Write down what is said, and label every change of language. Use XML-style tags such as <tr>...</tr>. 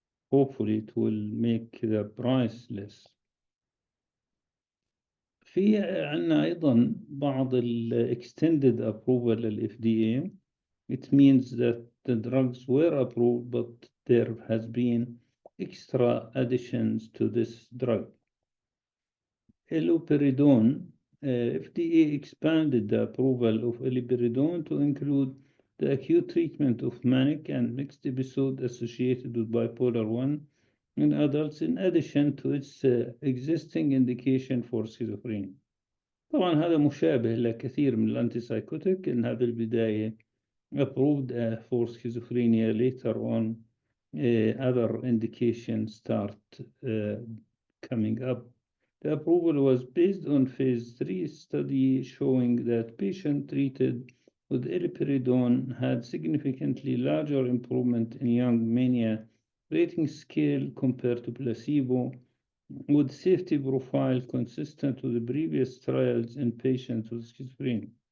<en>Hopefully it will make the price less.</en> <ar>في عنا أيضا بعض extended approval لل FDA.</ar> <en>It means that the drugs were approved, but there has been extra additions to this drug. Iloperidone, FDA expanded the approval of iloperidone to include the acute treatment of manic and mixed episode associated with bipolar 1 in adults, in addition to its existing indication for schizophrenia.</en> <ar>طبعا هذا مشابه لكثير من الانتيسايكوتيك إنها بالبداية</ar> <en>approved for schizophrenia. Later on, other indications start coming up. The approval was based on phase 3 study showing that patients treated with iloperidone had significantly larger improvement in young mania rating scale compared to placebo, with safety profile consistent with the previous trials in patients with schizophrenia.</en>